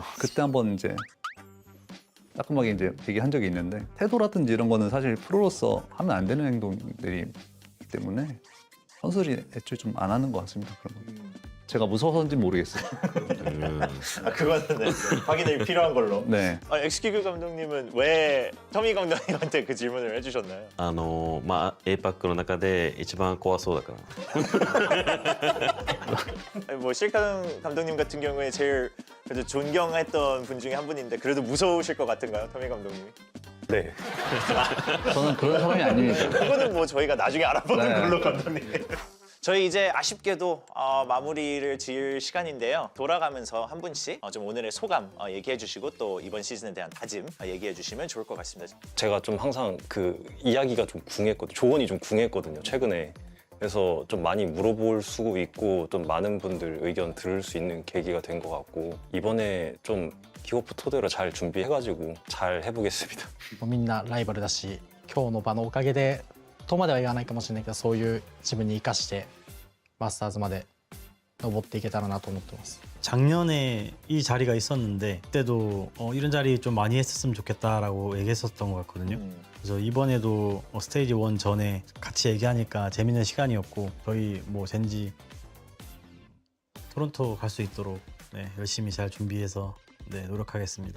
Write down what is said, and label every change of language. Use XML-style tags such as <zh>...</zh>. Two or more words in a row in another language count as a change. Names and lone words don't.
<ko>그때 한번 이제 따끔하게 이제 얘기한 적이 있는데 태도라든지 이런 거는 사실 프로로서 하면 안 되는 행동들이기 때문에 선수들이 애초에 좀 안 하는 것 같습니다. 그런 거. 제가 무서워서인지 모르겠어요. 그거는 네, 확인이 필요한 걸로. 네. 엑스큐브 감독님은 왜 터미 감독님한테 그 질문을 해주셨나요?</ko> <ja>まあ APAC の中で一番怖そうだから</ja> <ko>아니, 뭐 실카 감독님 같은 경우에 제일 그래도 존경했던 분 중에 한 분인데 그래도 무서우실 것 같은가요, 터미 감독님이? 네. 저는 그런 사람이 아닙니다. 그거는 뭐 저희가 나중에 알아보는 네. 걸로 감독님. 저희 이제 아쉽게도 마무리를 지을 시간인데요. 돌아가면서 한 분씩 좀 오늘의 소감 얘기해 주시고 또 이번 시즌에 대한 다짐 얘기해 주시면 좋을 것 같습니다. 제가 좀 항상 그 이야기가 좀 궁했거든요. 조언이 좀 궁했거든요, 최근에. 그래서 좀 많이 물어볼 수 있고 좀 많은 분들 의견 들을 수 있는 계기가 된 것 같고 이번에 좀 킥오프 토대로 잘 준비해가지고 잘 해보겠습니다.</ko> <ja>みんなライバルだし今日の場のおかげでとまでは言わないかもしれないけどそういう自分に生かしてマスターズまで登っていけたらなと思ってます。</ja> <ko>작년에 이 자리가 있었는데 그때도 이런 자리 좀 많이 했었으면 좋겠다라고 얘기했었던 것 같거든요. 그래서 이번에도 스테이지 1 전에 같이 얘기하니까 재밌는 시간이었고 저희 뭐 젠지 토론토 갈 수 있도록 네, 열심히 잘 준비해서 네, 노력하겠습니다.</ko>